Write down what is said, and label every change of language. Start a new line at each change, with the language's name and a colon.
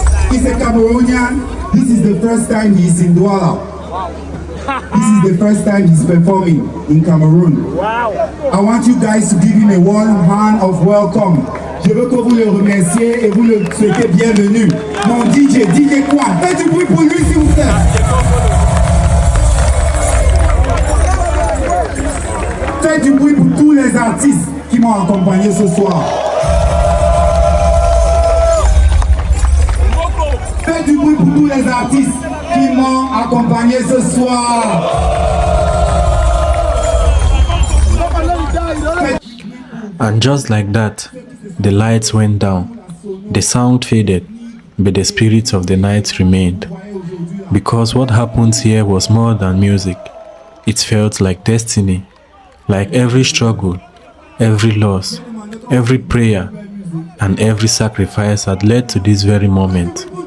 English: He's a Cameroonian. This is the first time he's in Douala. This is the first time he's performing in Cameroon. Wow. I want you guys to give him a warm hand of welcome.
French: Je veux que vous le remerciez et vous le souhaitez bienvenue. Mon DJ Kwan. Faites du bruit pour lui s'il vous plaît. Faites du bruit pour tous les artistes qui m'ont accompagné ce soir. Faites du bruit pour tous les artistes qui m'ont accompagné ce soir.
English: And just like that, the lights went down, the sound faded, but the spirit of the night remained. Because what happened here was more than music. It felt like destiny, like every struggle, every loss, every prayer, and every sacrifice had led to this very moment.